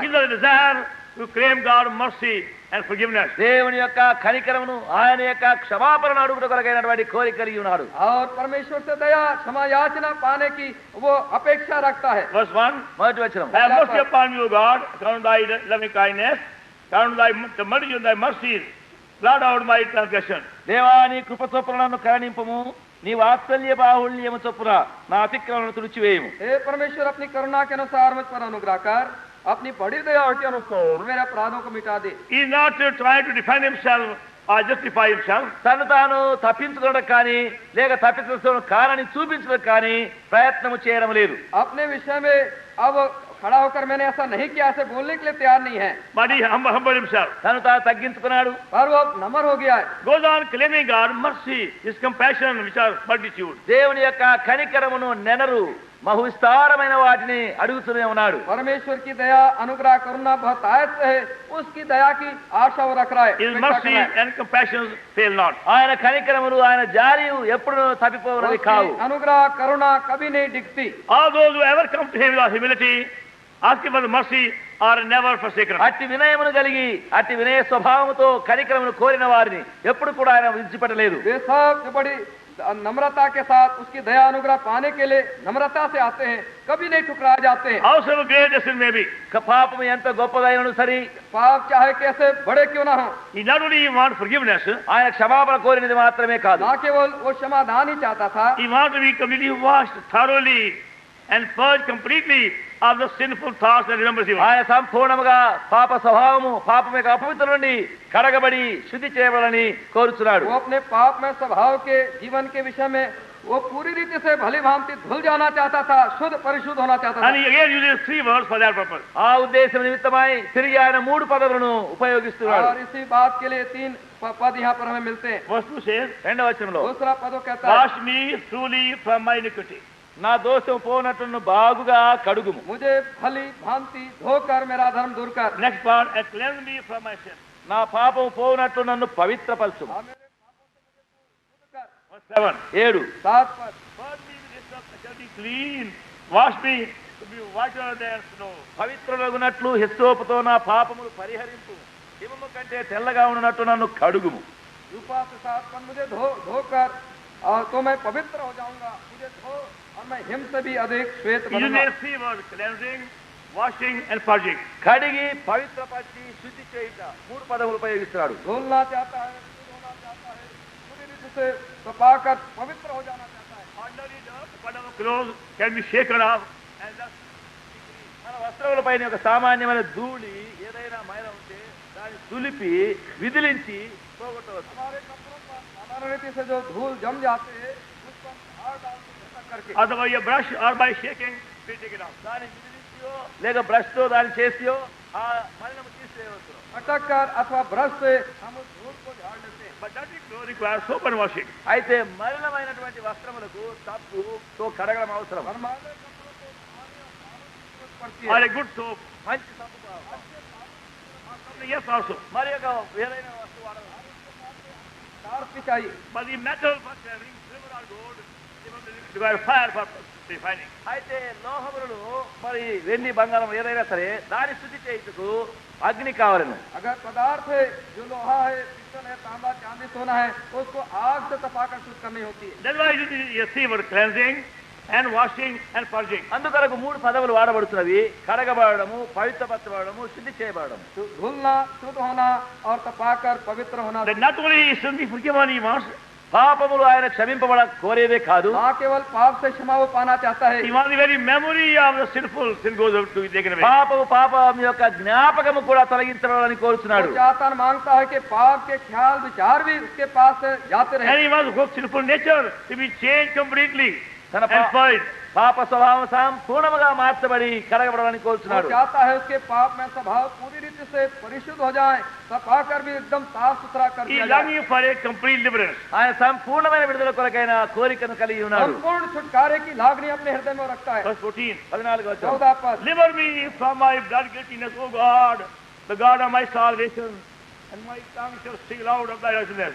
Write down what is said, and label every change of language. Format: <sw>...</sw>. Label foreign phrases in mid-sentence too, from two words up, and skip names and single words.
<en>Give us a desire to claim God's mercy and forgiveness.</en> <te>దేవుని యొక్క కనికరమును, ఆయన యొక్క క్షమాపణను అడుగుట కొరకైనటువంటి కోరిక కలిగి ఉన్నాడు.</te> <hi>और परमेश्वर से दया क्षमा याचना पाने की वो अपेक्षा रखता है.</hi> <en>Verse 1.</en> <te>మొదటి వచనం.</te> <en>Have mercy upon me, O God, according to thy loving kindness, according to the multitude of thy mercies, blot out my transgression.</en> <te>దేవా, నీ కృప చొప్పున నన్ను కరుణింపుము, నీ వాత్సల్య బాహుళ్యము చొప్పున నా అతిక్రమణను తుడిచివేయము.</te> <hi>हे परमेश्वर, अपनी करुणा के अनुसार मुझ पर अनुग्रह कर, अपनी बड़ी दया के अनुसार मेरे अपराधों को मिटा दे.</hi> <en>He is not trying to defend himself or justify himself.</en> <te>తను తాను తప్పించుకోవడం కానీ లేక తప్పించుకోవడం కానని చూపించడం కానీ ప్రయత్నము చేయడం లేదు.</te> <hi>अपने विषय में अब खड़ा होकर मैंने ऐसा नहीं किया, ऐसे बोलने के लिए तैयार नहीं है.</hi> <en>But he humbled himself.</en> <te>తను తాను తగ్గించుకున్నాడు.</te> <hi>पर वो अब नम्र हो गया है.</hi> <en>Goes on claiming God mercy, his compassion, which are multitude.</en> <te>దేవుని యొక్క కనికరమును, నెనరు, బహు విస్తారమైన వాటిని అడుగుతూనే ఉన్నాడు.</te> <hi>परमेश्वर की दया अनुग्रह करुणा बहुत आयत से है, उसकी दया की आशा वो रख रहा है,</hi> <en>His</en> <hi>अपेक्षा कर</hi> <en>mercy</en> <hi>रहा है।</hi> <en>and compassions fail not.</en> <te>ఆయన కనికరములు ఆయన జాలియు ఎప్పుడు తప్పిపోవనవి కావు.</te> <hi>उसकी अनुग्रह करुणा कभी नहीं दिखती।</hi> <en>All those who ever come to him with humility, asking for the mercy, are never forsaken.</en> <te>అట్టి వినయమును కలిగి అట్టి వినయ స్వభావముతో కనికరమును కోరిన వారిని ఎప్పుడు కూడా ఆయన విడిచిపెట్టలేదు.</te> <hi>वे सब जो बड़ी नम्रता के साथ उसकी दया अनुग्रह पाने के लिए नम्रता से आते हैं, कभी नहीं ठुकराए जाते हैं।</hi> <en>However great the sin may be,</en> <te>పాపము ఎంత గొప్పదైనను సరి,</te> <hi>पाप चाहे कैसे बड़े क्यों ना हो,</hi> <en>he not only wants forgiveness,</en> <te>ఆయన క్షమాపణ కోరినది మాత్రమే కాదు,</te> <hi>ना केवल वो क्षमादान ही चाहता था,</hi> <en>he wants to be completely washed thoroughly and purged completely of the sinful thoughts that remembers him.</en> <te>ఆయన సంపూర్ణముగా పాప స్వభావము పాపం యొక్క అపవిత్ర నుండి కడగబడి శుద్ధి చేయబడాలని కోరుచున్నాడు.</te> <hi>वो अपने पाप में स्वभाव के जीवन के विषय में वो पूरी रीति से भली भांति धुल जाना चाहता था, शुद्ध परिशुद्ध होना चाहता</hi> <en>And</en> <hi>था।</hi> <en>he again uses 3 words for that purpose.</en> <te>ఆ ఉద్దేశం నిమిత్తమై తిరిగి ఆయన 3 పదములను ఉపయోగిస్తున్నాడు.</te> <hi>और इसी बात के लिए 3 पद यहाँ पर हमें मिलते हैं।</hi> <en>Verse 2 says,</en> <te>రెండవ వచనంలో</te> <hi>दूसरा पद वो कहता है,</hi> <en>wash me truly from my iniquity.</en> <te>నా దోషం పోనట్టును బాగుగా కడుగుము.</te> <hi>मुझे भली भांति धोकर मेरा धर्म दूर कर,</hi> <en>Next part, and cleanse me from my sin.</en> <te>నా పాపం పోనట్టు నన్ను పవిత్రపరచుము.</te> <hi>और मेरे पापों से मुझे शुद्ध कर।</hi> <en>Verse 7, 7</en> <hi>7 पद,</hi> <en>purge me with hyssop, I shall be clean. Wash me to be whiter than snow.</en> <te>పవిత్రులగునట్లు హిస్సోపుతో నా పాపములు పరిహరింపు. హిమము కంటే తెల్లగా ఉన్నట్టు నన్ను కడుగుము.</te> <hi>रूपा से 7 पद, मुझे धोकर और तो मैं पवित्र हो जाऊंगा, मुझे धो और मैं हिम से भी अधिक श्वेत</hi> <en>He</en> <hi>बनूंगा।</hi> <en>uses 3 words, cleansing, washing and purging.</en> <te>కడిగి పవిత్రపరిచి శుద్ధి చేయుట 3 పదములు ఉపయోగిస్తున్నాడు.</te> <hi>धुलना चाहता है, शुद्ध होना चाहता है, पूरी रीति से तपाकर पवित्र हो जाना चाहता है।</hi> <en>Ordinary dirt, whatever clothes can be shaken off and thus</en> <te>మన వస్త్రములపైన ఒక సామాన్యమైన ధూళి ఏదైనా మైల ఉంటే దాన్ని తులిపి విదిలించి పోగొట్టవచ్చు.</te> <hi>हमारे कपड़ों पर साधारण रीति से जो धूल जम जाते हैं, उस पर झाड़ डालते हैं, झटक करके।</hi> <en>otherwise you brush or by shaking, we take it off.</en> <te>దాన్ని విదిలించియో లేక బ్రష్ తో దాన్ని చేసియో ఆ మలినము తీసేయవచ్చు.</te> <hi>झटक कर अथवा ब्रश से हम उस धूल को झाड़ लेते हैं।</hi> <en>But dirty clothes require soap and washing.</en> <te>అయితే మలినమైనటువంటి వస్త్రములకు సబ్బుతో కడగడం అవసరం.</te> <hi>हमारे कपड़ों को नहाने और साबुन की जरूरत पड़ती</hi> <en>Or</en> <hi>है।</hi> <en>a good soap.</en> <te>మంచి సబ్బు కావాలి.</te> <en>Something else also.</en> <te>మరి ఒక వేరైన వస్తువు వాడదు.</te> <hi>तार भी चाहिए।</hi> <en>But the metal for cleansing, silver or gold, they must require fire for refining.</en> <te>అయితే లోహములను మరి వెండి బంగారం ఏదైనా సరే దాని శుద్ధి చేయుటకు అగ్ని కావాలను.</te> <hi>अगर पदार्थ है जो लोहा है, पित्तल है, तांबा, चांदी, सोना है, उसको आग से तपाकर शुद्ध करनी होती है।</hi> <en>That's why you see word cleansing and washing and purging.</en> <te>అందుకొరకు 3 పదములు వాడబడుతున్నవి: కడగబడము, పవిత్రపరచబడము, శుద్ధి చేయబడము.</te> <hi>धुलना, शुद्ध होना और तपाकर पवित्र होना।</hi> <en>That not only is sin be forgiven, he wants,</en> <te>పాపములు ఆయన క్షమింపబడ కోరేదే కాదు,</te> <hi>ना केवल पाप से क्षमा वो पाना चाहता है,</hi> <en>he wants the very memory of the sinful sin goes to be taken away.</en> <te>పాపం యొక్క జ్ఞాపకము కూడా తొలగించబడాలని</te> <hi>वो</hi> <te>కోరుచున్నాడు.</te> <hi>चाहता मांगता है कि पाप के ख्याल विचार भी उसके पास से जाते</hi> <en>And</en> <hi>रहे।</hi> <en>he wants whole sinful nature to be changed completely</en> <te>తన</te> <en>and purged.</en> <te>పాప స్వభావం సంపూర్ణముగా మార్చబడి కడగబడాలని</te> <hi>वो</hi> <te>కోరుచున్నాడు.</te> <hi>चाहता है उसके पाप में स्वभाव पूरी रीति से परिशुद्ध हो जाए, तपाकर भी एकदम साफ सुथरा कर</hi> <en>He</en> <hi>दिया</hi> <en>is</en> <hi>जाए।</hi> <en>longing for a complete deliverance.</en> <te>ఆయన సంపూర్ణమైన విడుదల కొరకైన కోరికను కలిగి ఉన్నాడు.</te> <hi>संपूर्ण छुटकारे की लागनी अपने हृदय में रखता है।</hi> <en>Verse 14.</en> <te>14వ వచనం.</te> <hi>14 पद,</hi> <en>Deliver me from my blood guiltiness, O God, the God of my salvation, and my tongue shall sing loud of thy righteousness.</en>